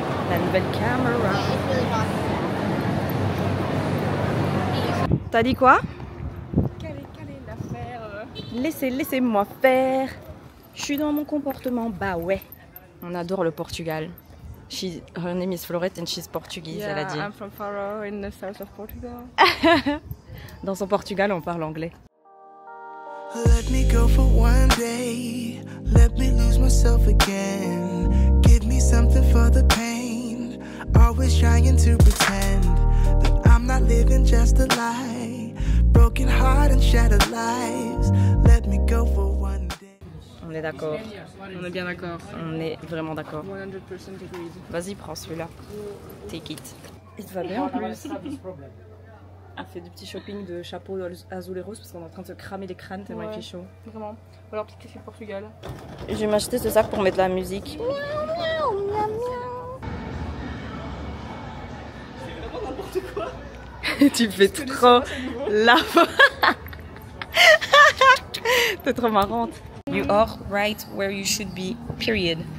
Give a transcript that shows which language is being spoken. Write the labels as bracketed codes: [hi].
[fr] La nouvelle caméra. T'as dit quoi? Quelle est l'affaire? Laissez-moi faire. Je suis dans mon comportement. Bah ouais. On adore le Portugal. [en] Her name is Florette and she's Portuguese, Yeah, [fr] elle a dit. [en] I'm from Faro in the south of Portugal. [fr] Dans son Portugal, on parle anglais. [en] Let me go for one day. Let me lose myself again. Give me something for the pain. Always trying to pretend that I'm not living just a lie. Broken heart and shattered lives. Let me go for one day. [fr] On est d'accord. On est bien d'accord. On est vraiment d'accord. [en] 100% agreed. [fr] Vas-y, prends celui-là. [en] Take it. [fr] Il te va bien en plus. On fait du petit shopping de chapeaux azul et rose parce qu'on est en train de se cramer les crânes tellement il fait chaud. Vraiment. Ou alors peut-être que c'est le Portugal. Et je vais m'acheter ce sac pour mettre la musique. C'est vraiment n'importe quoi. Tu fais trop la T'es trop marrante. [en] You are right where you should be, period.